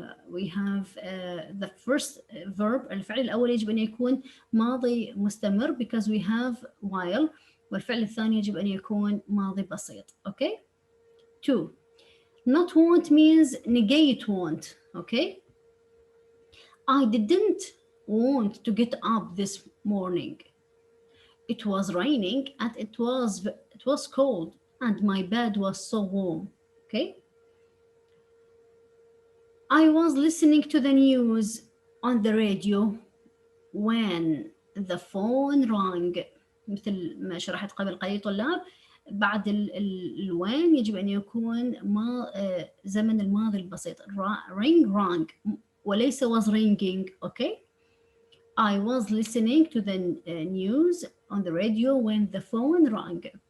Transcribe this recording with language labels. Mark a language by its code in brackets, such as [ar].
[en] We have the first verb. [ar] الفعل الأول يجب أن يكون ماضي مستمر [en] because we have while. [ar] والفعل الثاني يجب أن يكون ماضي بسيط. [en] Okay. 2. Not want means negate want. Okay. I didn't want to get up this morning. It was raining and it was cold and my bed was so warm. Okay. I was listening to the news on the radio when the phone rang. [ar] مثل ما شرحت قبل قليل طلاب، بعد الوين يجب أن يكون ما زمن الماضي البسيط. [en] ring rang [ar] وليس [en] was ringing. Okay. I was listening to the news on the radio when the phone rang.